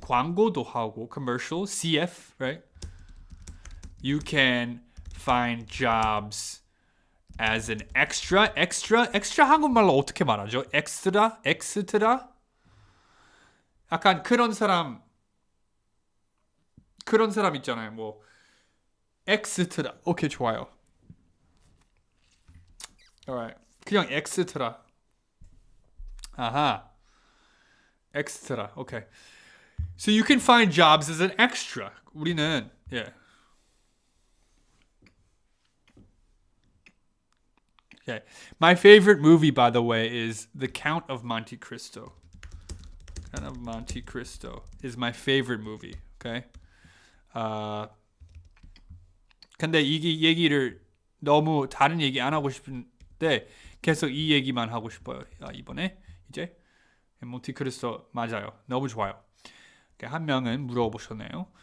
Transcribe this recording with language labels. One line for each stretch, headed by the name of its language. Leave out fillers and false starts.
Korean: 광고도 하고
English: commercial, CF, right? You can find jobs as an extra
Korean: 한국말로 어떻게 말하죠? 엑스트라? 약간 그런 사람 있잖아요. 뭐 엑스트라. 오케이, 좋아요. Alright. 그냥 엑스트라. 아하. 엑스트라. Okay.
English: So you can find jobs as an extra.
Korean: 우리는
English: yeah. Okay. My favorite movie, by the way, is The Count of Monte Cristo. Count of Monte Cristo is my favorite movie. Okay.
Korean: 근데 이 얘기를 너무 다른 얘기 안 하고 싶은데 계속 이 얘기만 하고 싶어요. 이번에 이제 몬티크리스토 맞아요. 너무 좋아요. Okay, 한 명은 물어보셨네요.